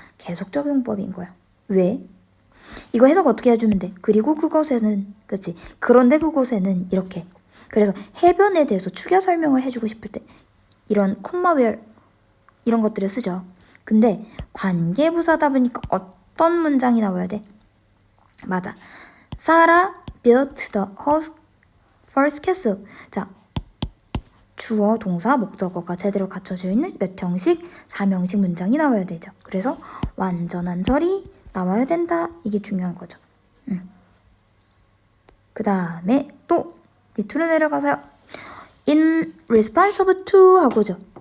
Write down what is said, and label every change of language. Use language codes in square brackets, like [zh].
[ko] 계속적 용법인 거야. 왜? 이거 해석 어떻게 해주면 돼? 그리고 그것에는, 그치? 그런데 그곳에는 이렇게. 그래서 해변에 대해서 추려 설명을 해주고 싶을 때 이런 콤마 where 이런 것들을 쓰죠. 근데 관계부사다 보니까 어떤 문장이 나와야 돼? 맞아. [en] Sarah built the first castle. [ko] 자, 주어, 동사, 목적어가 제대로 갖춰져 있는 몇 형식, 3형식 문장이 나와야 되죠. 그래서 완전한 절이 나와야 된다. 이게 중요한 거죠. 그 다음에 또 밑으로 내려가서요. [en] In response to [ko] 하고죠.